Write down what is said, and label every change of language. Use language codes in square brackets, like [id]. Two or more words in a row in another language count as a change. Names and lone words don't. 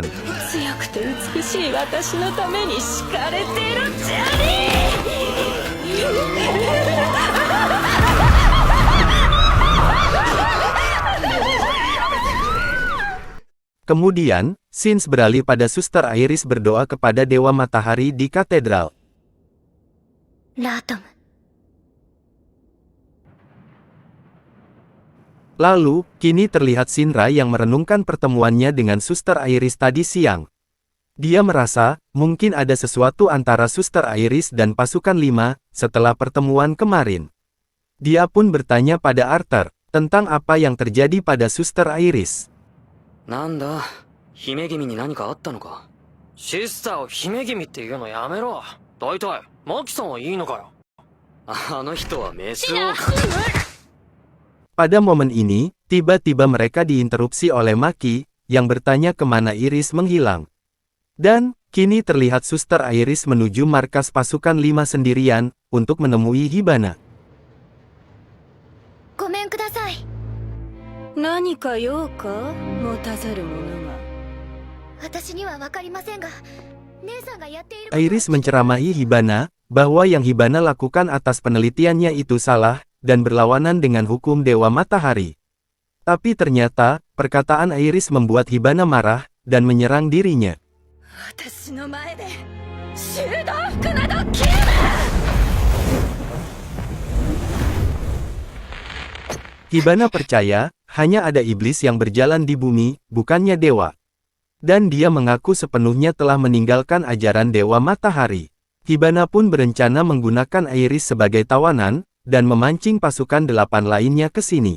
[ja] 強くて美しい私のために敷かれてるじゃね [id] Kemudian, Shinz beralih pada Suster Iris berdoa kepada Dewa Matahari di katedral. [ja] ラートム。 [id] Lalu, kini terlihat Shinra yang merenungkan pertemuannya dengan Suster Iris tadi siang. Dia merasa, mungkin ada sesuatu antara Suster Iris dan pasukan 5, setelah pertemuan kemarin. Dia pun bertanya pada Arthur, tentang apa yang terjadi pada Suster Iris. [ja] なんだ姫君に何かあったのか。シスターを姫君って言うのやめろ。大体マキさんはいいのかよ。あの人はメスを [id] Pada momen ini, tiba-tiba mereka diinterupsi oleh Maki, yang bertanya kemana Iris menghilang. Dan, kini terlihat Suster Iris menuju markas pasukan 5 sendirian, untuk menemui Hibana. [ja] ごめんください。何か用か持たざる者が。私にはわかりませんが、姉さんがやっている。 [id] Iris menceramahi Hibana, bahwa yang Hibana lakukan atas penelitiannya itu salah, dan berlawanan dengan hukum Dewa Matahari. Tapi ternyata, perkataan Iris membuat Hibana marah, dan menyerang dirinya. [ja] 私の前で修道服など着るな。 [id] Hibana percaya, hanya ada iblis yang berjalan di bumi, bukannya dewa. Dan dia mengaku sepenuhnya telah meninggalkan ajaran Dewa Matahari. Hibana pun berencana menggunakan Iris sebagai tawanan, dan memancing pasukan 8 lainnya ke sini.